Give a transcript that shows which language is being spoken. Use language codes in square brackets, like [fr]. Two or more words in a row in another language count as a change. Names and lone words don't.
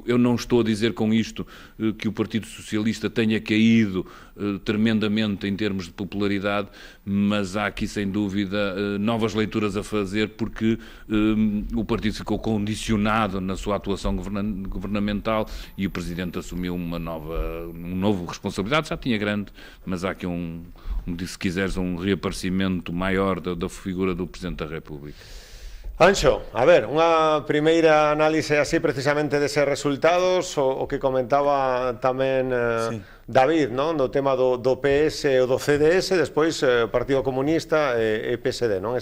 [pt] Eu não estou a dizer com isto que o Partido Socialista tenha caído tremendamente em termos de popularidade, mas há aqui sem dúvida novas leituras a fazer, porque o partido ficou condicionado na sua atuação governamental e o Presidente assumiu uma nova responsabilidade, já tinha grande, mas há aqui se quiseres, um reaparecimento maior da figura do Presidente da República. [gl] Anxo, a ver, unha primeira análise así precisamente deses resultados, o que comentaba tamén David, non? Do tema do PS e do CDS, despois Partido Comunista e PSD, non?